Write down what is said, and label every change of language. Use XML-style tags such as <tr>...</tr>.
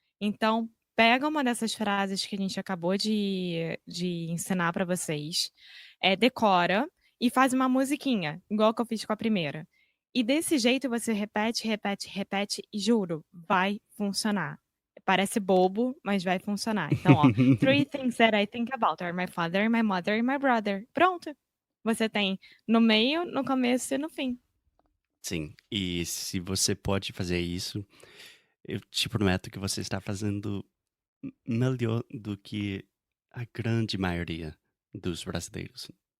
<pt>Então, pega uma dessas frases que a gente acabou de ensinar pra vocês, decora e faz uma musiquinha, igual que eu fiz com a primeira. E desse jeito você repete, e juro, vai funcionar. Parece bobo, mas vai funcionar. Então, ó,</pt> <en>3 things that I think about are my father, my mother and my brother.</en> <pt>Pronto. Você tem no meio, no começo e no fim. Sim, e se você pode fazer isso, eu te prometo que você está fazendo melhor do que a grande maioria dos brasileiros.</pt>